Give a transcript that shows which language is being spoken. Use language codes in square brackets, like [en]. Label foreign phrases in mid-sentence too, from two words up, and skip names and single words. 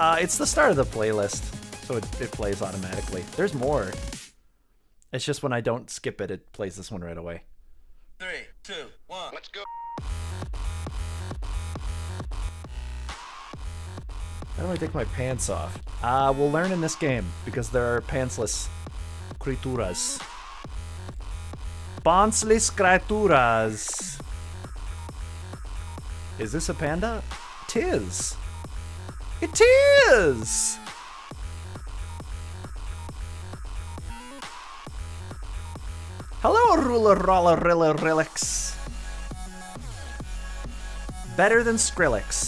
[en] It's the start of the playlist, so it plays automatically. There's more. It's just when I don't skip it, it plays this one right away. 3, 2, 1, let's go. How do I take my pants off? We'll learn in this game, because there are pantsless creaturas. Pantsless creaturas. Is this a panda? Tis. It is! Hello, Ruler Roller Riller Relix. Better than Skrillex.